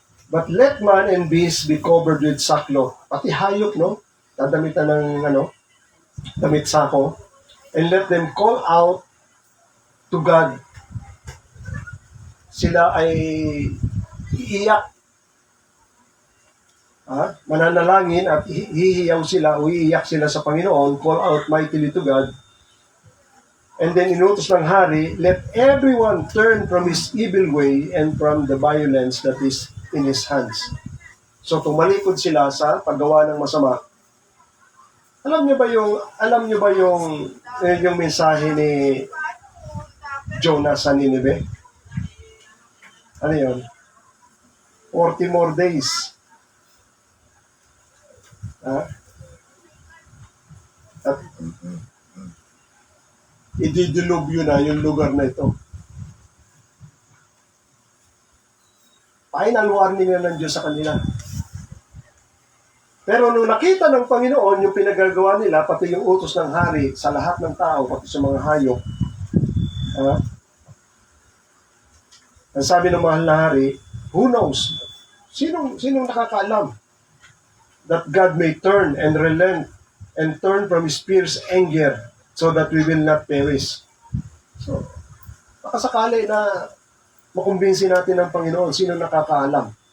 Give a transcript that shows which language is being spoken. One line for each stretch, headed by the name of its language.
English: But let man and beast be covered with sackcloth.
Filipino: Pati hayop, no? Dadamitan ng damit sako.
English: And let them call out to God.
Filipino: Sila ay iiyak. Mananalangin at hihiyaw sila o iiyak sila sa Panginoon,
English: call out mightily to God. And then
Filipino: inutos ng hari,
English: let everyone turn from his evil way and from the violence that is in his hands.
Filipino: So tumalikod sila sa paggawa ng masama. Alam niyo ba yung mensahe ni Jonah sa Nineveh? Ano yun?
English: 40 more days.
Filipino: At ididilubyo na yung lugar na ito. Final warning na ng Diyos sa kanila. Pero nung nakita ng Panginoon yung pinagagawa nila, pati yung utos ng hari sa lahat ng tao, pati sa mga hayop, ang sabi ng mahal na hari,
English: who knows?
Filipino: Sinong nakakaalam
English: that God may turn and relent and turn from His fierce anger so that we will not perish.
Filipino: So, makasakali na makumbinsi natin ng Panginoon, sino nakakaalam.